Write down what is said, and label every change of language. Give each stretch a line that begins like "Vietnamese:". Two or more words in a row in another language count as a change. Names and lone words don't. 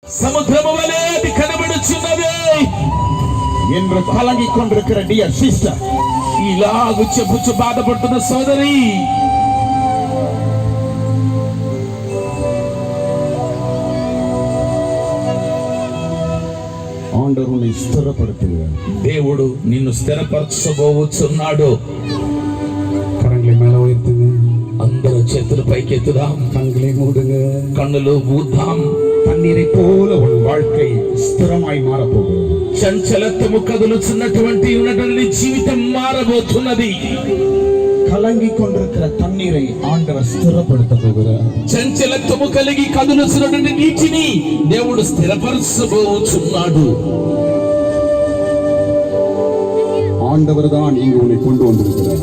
Telugu: సముద్రము వలె అది కనబడుచున్నది
Tamil: என்று கலங்கிக் கொண்டிருக்கிற
English: dear sister,
Telugu: ఇలాగు చెప్పుచు బాధపడుతున్న సోదరి,
Tamil: ஆண்டவர் உன்னை ஸ்திரப்படுத்துகிறார்.
Telugu: దేవుడు నిన్ను స్థిరపరచబోచున్నాడు.
Tamil: கரங்களை மேல உயர்த்துங்க,
Telugu: అందరూ చేతులు పైకెత్తుదాం,
Tamil: கண்களை மூடுங்க.
Telugu: కన్నులు మూద్దాం.
Tamil: தண்ணீரை போல உன் வாழ்க்கை ஸ்திரமாய் மாறப்போகிறது.
Telugu: చంచలత్వము కదులుచున్నటువంటి ఉన్నటువంటి జీవితం మారబోతున్నది.
Tamil: கலங்கிக் கொண்டிருக்கிற தண்ணீரை ஆண்டவர் ஸ்திரப்படுத்த போகிறார்.
Telugu: చంచలత్వము కలిగి కదులుచున్నటువంటి నీటిని దేవుడు స్థిరపరచబోచున్నాడు.
Tamil: ஆண்டவர் தான் இங்கு உன்னை கொண்டு வந்திருக்கிறார்.